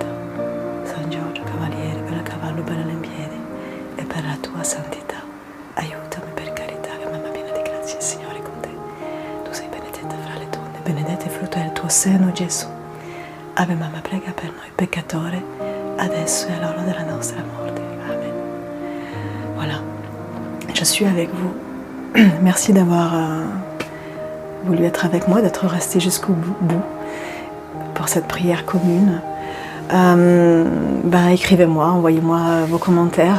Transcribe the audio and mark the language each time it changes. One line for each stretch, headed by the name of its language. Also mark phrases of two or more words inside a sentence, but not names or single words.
Italian: San Giorgio, cavaliere, bel cavallo, bella lempiere, e per la tua santità, aiutami per carità. Mamma piena di grazia, il Signore è con te. Tu sei benedetta fra le donne, benedetto il frutto del tuo seno, Gesù. Ave Mamma, prega per noi peccatori, adesso
French: et à l'heure de la
Italian: nostra morte. Amen.
French: Voilà, je suis avec vous. Merci d'avoir voulu être avec moi, d'être resté jusqu'au bout pour cette prière commune. écrivez-moi, envoyez-moi vos commentaires.